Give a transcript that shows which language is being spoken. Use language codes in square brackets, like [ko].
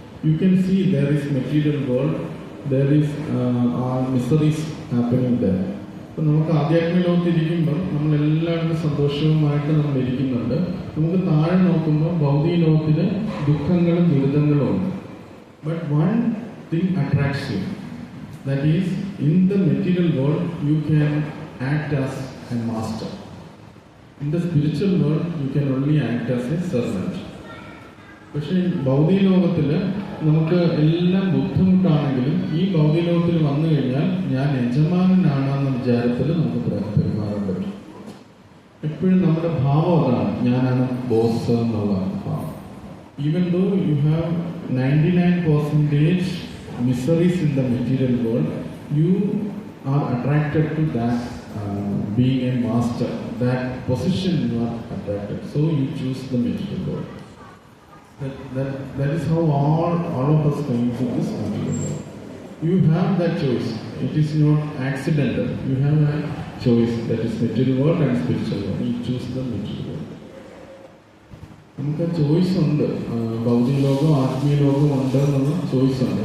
[en] You can see there is material world, there is miseries happening there. [ml] അപ്പോൾ നമുക്ക് ആധ്യാത്മിക ലോകത്തിരിക്കുമ്പോൾ നമ്മളെല്ലാവരും സന്തോഷവുമായിട്ട് നമ്മൾ ഇരിക്കുന്നുണ്ട്. നമുക്ക് താഴെ നോക്കുമ്പോൾ ഭൗതിക ലോകത്തിൽ ദുഃഖങ്ങളും ദുരിതങ്ങളും ഉണ്ട്. [en] But one thing attracts you, that is in the material world you can act as a master. In the spiritual world, you can only act as a servant. [ml] പക്ഷേ ഭൗതിക ലോകത്തിൽ നമുക്ക് എല്ലാം ബുദ്ധിമുട്ടാണെങ്കിലും ഈ ഭൗതിക ലോകത്തിൽ വന്നു കഴിഞ്ഞാൽ ഞാൻ യജമാനാണെന്ന വിചാരത്തിൽ നമുക്ക് പെരുമാറാൻ പറ്റും. എപ്പോഴും നമ്മുടെ ഭാവം അതാണ്, ഞാനാണ് ബോസ് എന്നുള്ള ഭാവം. [en] Even though you have 99% miseries in the material world, you are attracted to that being a master, that position you are attracted, so you choose the material world. That is how all of us come to this material world. You have that choice. It is not accidental. You have a choice, that is material world and spiritual world. You choose the material world. [ml] നമുക്ക് choice ഉണ്ട്, ഭൗതിക ലോകം ആത്മീയ ലോകം ഉണ്ട് എന്നുള്ള choice ഉണ്ട്.